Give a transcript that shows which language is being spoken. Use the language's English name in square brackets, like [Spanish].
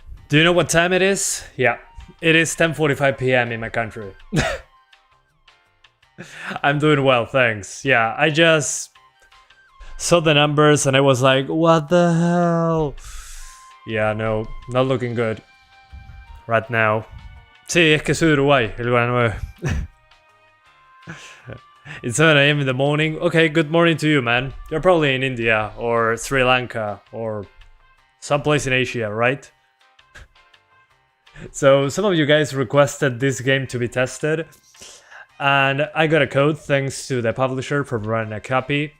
[English] Do you know what time it is? Yeah, it is 10:45 p.m. in my country. I'm doing well, thanks. Yeah, I just saw the numbers and I was like, what the hell? Yeah, no, not looking good right now. [Spanish] Sí, es que soy de Uruguay, el Gona 9. [English] It's 7 a.m. in the morning. Okay, good morning to you, man. You're probably in India or Sri Lanka or someplace in Asia, right? So some of you guys requested this game to be tested, and I got a code thanks to the publisher for running a copy.